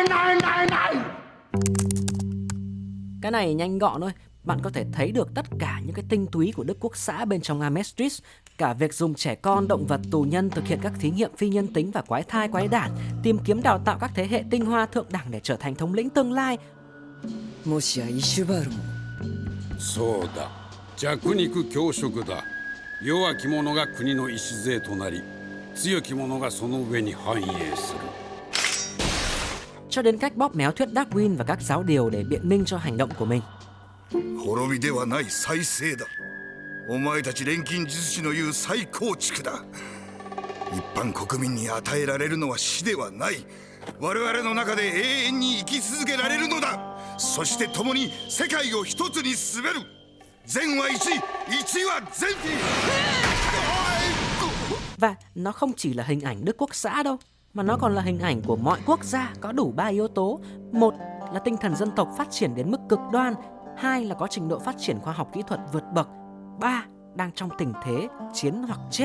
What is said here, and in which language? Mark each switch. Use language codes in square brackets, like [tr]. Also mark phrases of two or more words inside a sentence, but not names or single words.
[vi] Cái này nhanh gọn thôi. Bạn có thể thấy được tất cả những cái tinh túy của Đức Quốc xã bên trong Amestris. Cả việc dùng trẻ con, động vật, tù nhân thực hiện các thí nghiệm phi nhân tính và quái thai quái đản, tìm kiếm đào tạo các thế hệ tinh hoa thượng đẳng để trở thành thống lĩnh tương lai. [ja] もしやイシュバールも。そうだ、弱肉強食だ。弱き者が国の礎となり、強き者がその上に繁栄する。 [vi] Cho đến cách bóp méo thuyết Darwin và các giáo điều để biện minh cho hành động của mình. [ja] 滅びではない再生だ。お前たち錬金術師の言う再構築だ。一般国民に与えられるのは死ではない。我々の中で永遠に生き続けられるのだ。そして共に世界を一つに進める。善は一、一は善。 [vi] Và nó không chỉ là hình ảnh Đức Quốc xã đâu, mà nó còn là hình ảnh của mọi quốc gia có đủ 3 yếu tố. Một là tinh thần dân tộc phát triển đến mức cực đoan. Hai là có trình độ phát triển khoa học kỹ thuật vượt bậc. Ba đang trong tình thế chiến hoặc chết.